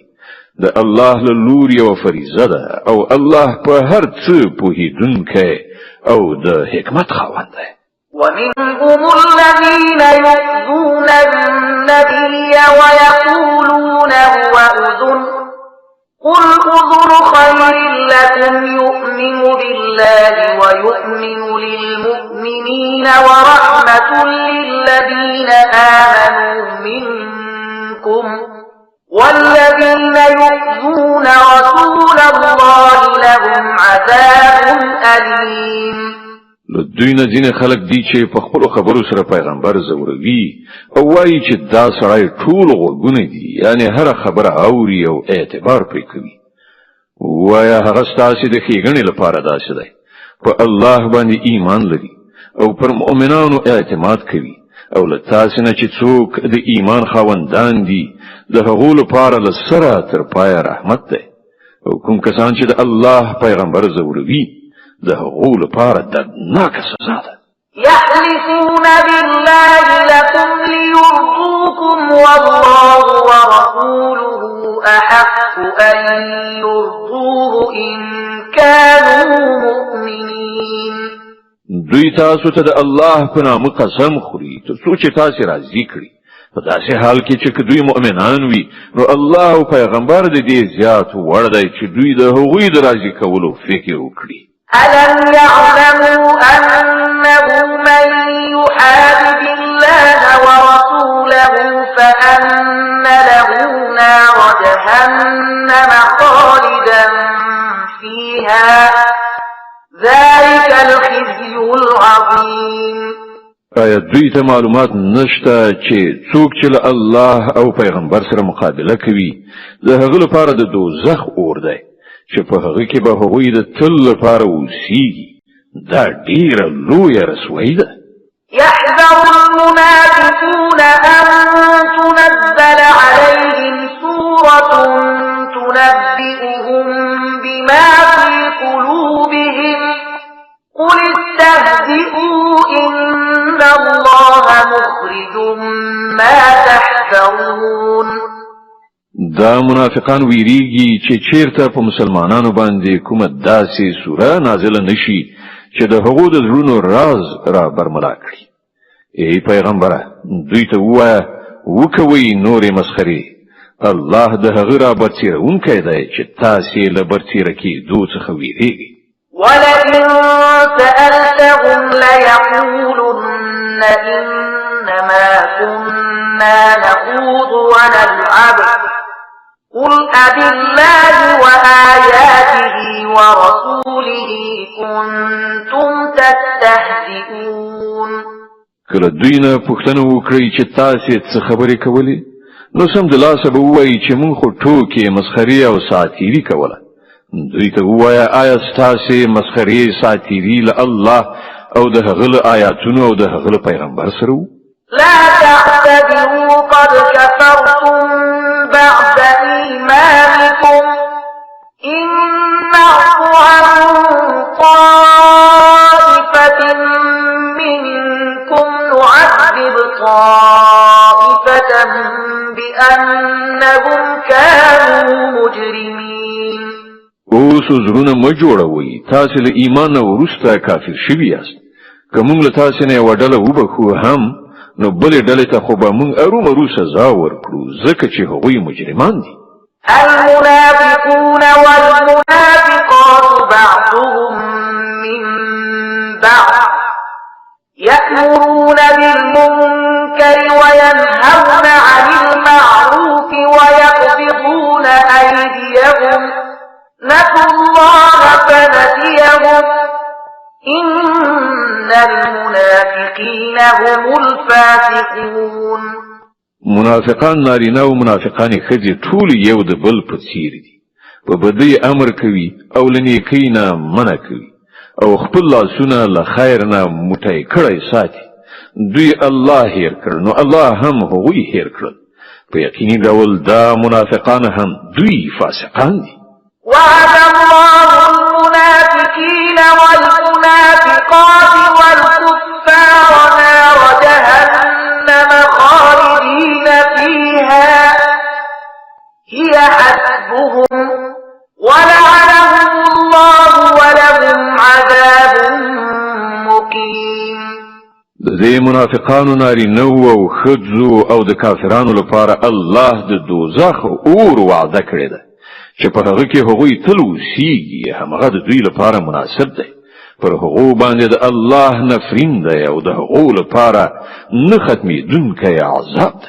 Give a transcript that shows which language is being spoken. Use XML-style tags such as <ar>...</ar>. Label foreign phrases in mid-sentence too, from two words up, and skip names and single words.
<ps>د الله له لوري یوه فریضه ده او الله په هر څه پوهېدونکی او د حکمت خاوند دی.</ps> <ar>ومنهم الذين يؤذون النبي ويقولون هو أذن قل أذن خير لكم يؤمن بالله ويؤمن للمؤمنين ورحمة للذين آمنوا منكم والذين يؤذون رسول الله لهم عذاب أليم.</ar> <ps>دوی نه ځینې خلک دي چې په خپلو خبرو سره پیغمبر زوروي او وایي چې دا سړی ټول غوږونه دي، یعنی هره خبره اوري او اعتبار پرې کوي. وایه هغه ستاسې د ښېګڼې لپاره داسې دی، په الله باندې ایمان لري او پر مؤمنانو اعتماد کوي او له تاسو نه چې څوک د ایمان خاوندان دي د هغو لپاره له سره تر پایه رحمت دی او کوم کسان چې د الله پیغمبر زوروي د هغو لپاره دردناکه سزا ده.</ps> <ar>يحلفون بالله لكم ليرضوكم والله ورسوله أحق أن يرضوه إن كانوا مؤمنين.</ar> <ps>دوی تاسو ته د الله په نامه قسم خوري تر څو چې تاسو راضي کړي په داسې حال کې چې دوی مؤمنان وي نو الله او پیغمبر د دې زیات وړ دی چې دوی د هغوی د راضي کولو فکر وکړي.</ps> <ar>ألم يعلموا أنه من يحادد الله ورسوله فأن له نار جهنم خالدا فيها ذلك الخزي العظيم.</ar> <ps>آیا دوی ته معلومات نشته چې څوک چې له الله او پیغمبر سره مقابله کوي د هغه لپاره د دوزخ اور دی چې په هغه کې به هغوی د تل لپاره اوسیږي. دا ډیره لویه رسوایي ده.</ps> <ar>يحذر المنافقون أن تنزل عليهم سورة تنبئهم بما في قلوبهم قل استهزئوا إن الله مخرج ما تحذرون.</ar> <ps>دا منافقان ویریږي چې چیرته په مسلمانانو باندې کومه داسې سوره نازله نشي چې د هغو د زړونو راز را برملا کړي. ای پیغمبره دوی ته ووایه وکوئ نورې مسخرې الله د هغه را برڅیرونکی دی چې تاسې له برڅیره کېدو څخه ویریږئ.</ps> <ar>ولئن سألتهم ليقولن إنما كنا نخوض ونلعب قل أبالله وآياته ورسوله كنتم تستهزئون.</ar> <ps>کله دوی نه پوښتنه وکړي چې تاسې څه خبرې کولې نو سمدلاسه به ووایي چې موږ خو ټوکې مسخرې او ساعتیري کوله. دوی ته ووایه آیا ستاسې مسخرې ساعتیري له الله او د هغه له آیاتونو او د هغه له پیغمبر سره وو؟</ps> <ar>لا تعتذروا قد كفرتم بعد إيمانكم إن نعفو عن طائفة منكم نعذب طائفة بأنهم كانوا مجرمين.</ar> <ps>اوس زړونه مه جوړوئ تاسې له ایمان نه وروسته کافر شوي یاست. که موږ له تاسې نه یوه ډله وبخو هم نو بلې ډلې ته خو به موږ ارومرو سزا ورکړو ځکه چې هغوی مجرمان دي.</ps> <ar>المنافقون والمنافقات بعضهم من بعض يأمرون بالمنكر وينهون عن المعروف ويقبضون أيديهم نسوا الله فنسيهم إن المنافقين هم الفاسقون.</ar> <ps>منافقان نارینه او منافقان ښځې ټول یو د بل په څیر دي. په بدۍ امر کوي او له نیکۍ نه منع کوي او خپل لاسونه له خیر نه موټی کړی ساتي. دوی الله هیر کړ نو الله هم هغوی هیر کړل. په یقیني ډول دا منافقان هم دوی فاسقان دي.</ps> <ar>وعد الله المنافقين والمنافقات والكفار نار جهنم خالدين فيها هي حسبهم ولعنهم الله ولهم عذاب مقيم.</ar> <ps>د منافقانو نارینه او ښځو او د کافرانو لپاره الله د دوزخ اور وعده کړې ده چې په هغه کې هغوی تل اوسیږي. همغه د دوی لپاره مناسب دی. پر هغو باندې د الله نفرین دی او د هغو لپاره نه ختمېدونکی عذاب دی.</ps>